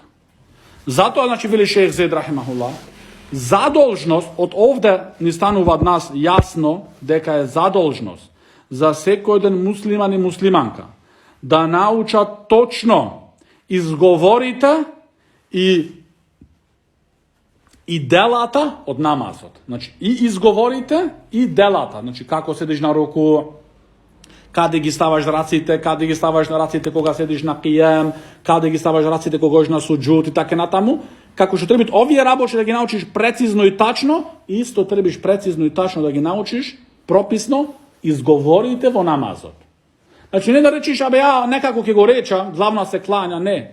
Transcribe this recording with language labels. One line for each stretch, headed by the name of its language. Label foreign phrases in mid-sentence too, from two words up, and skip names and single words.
Macedonian: Зато, значи, вели шејх Заид рахимахуллах, задолжност, од овдје ни стану од нас јасно, дека је задолжност за секојен муслиман и муслиманка, да науча точно изговорите и делата од намазот. Значи, и изговорите и делата. Значи, како седиш на руку, када ги ставаш раците, када ги ставаш на раците кога седиш на ќијем, када ги ставаш раците кога на суѓут и тако на таму. Како што треба бити овдје рабоче да ги научиш прецизно и тачно, исто требаш прецизно и тачно да ги научиш прописно, изговорите во намазот. Значи, не да речиш, абе ја некако ќе го реча, главно се клања, не.